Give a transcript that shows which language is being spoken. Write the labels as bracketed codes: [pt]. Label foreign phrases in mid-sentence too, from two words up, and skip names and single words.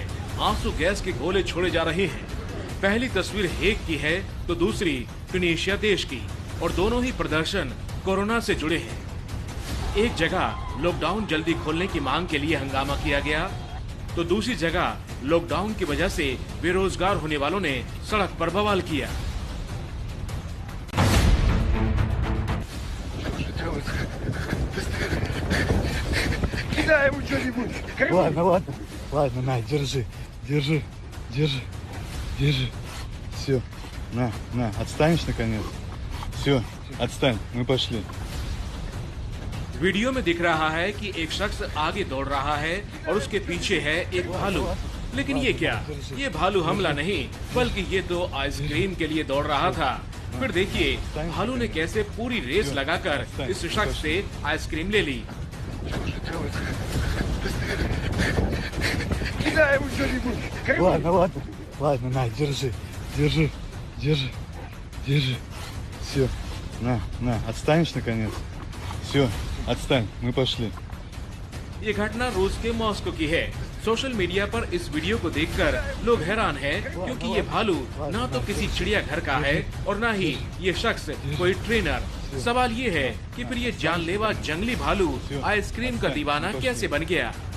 [hi] आंसू गैस के गोले छोड़े जा रहे हैं। पहली तस्वीर हेग की है तो दूसरी ट्यूनीशिया देश की, और दोनों ही प्रदर्शन कोरोना से जुड़े हैं। एक जगह लॉकडाउन जल्दी खोलने की मांग के लिए हंगामा किया गया, तो दूसरी जगह लॉकडाउन की वजह से बेरोजगार होने वालों ने सड़क पर बवाल किया। [ru] Ладно, на, держи. Все, на, отстанешь наконец? Все, отстань, мы पошли. [hi] वीडियो में दिख रहा है कि एक शख्स आगे दौड़ रहा है और उसके पीछे है एक भालू। लेकिन ये क्या? ये भालू हमला नहीं, बल्कि ये तो आइसक्रीम के लिए दौड़ रहा था। फिर देखिए भालू ने कैसे पूरी रेस लगाकर इस शख्स से आइसक्रीम ले ली। [ru] Ладно, на, держи. Все, на, отстанешь наконец? Все, отстань, мы पошли. [hi] ये घटना रूस के मॉस्को की है। [en] social media [hi] पर इस वीडियो को देखकर लोग हैरान हैं, क्योंकि ये भालू ना तो किसी चिड़ियाघर का है और ना ही ये शख्स कोई ट्रेनर। सवाल ये है कि फिर ये जानलेवा जंगली भालू आइसक्रीम का दीवाना कैसे बन गया।